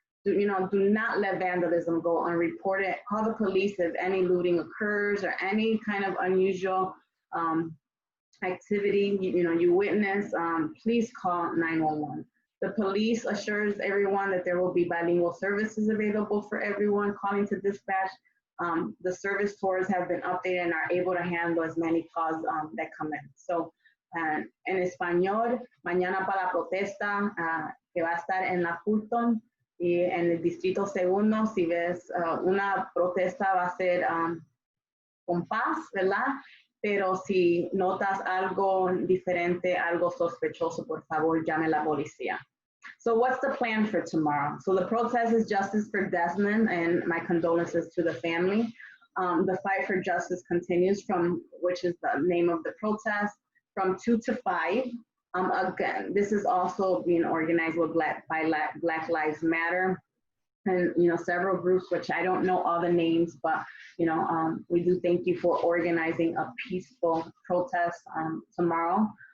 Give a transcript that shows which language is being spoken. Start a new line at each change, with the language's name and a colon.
English: Do not let vandalism go unreported. Call the police if any looting occurs or any kind of unusual activity you witness. Please call 911. The police assures everyone that there will be bilingual services available for everyone calling to dispatch. The service tours have been updated and are able to handle as many calls that come in.
Spanish: So, en español, mañana para la protesta que va a estar en la Fulton y en el Distrito Segundo, si ves una protesta va a ser con paz, ¿verdad? Pero si notas algo diferente, algo sospechoso, por favor, llame a la policía.
English: So what's the plan for tomorrow? So the protest is Justice for Desmond, and my condolences to the family. The fight for justice continues which is the name of the protest, from 2 to 5. Again, this is also being organized with Black Lives Matter, and several groups, which I don't know all the names, but we do thank you for organizing a peaceful protest tomorrow.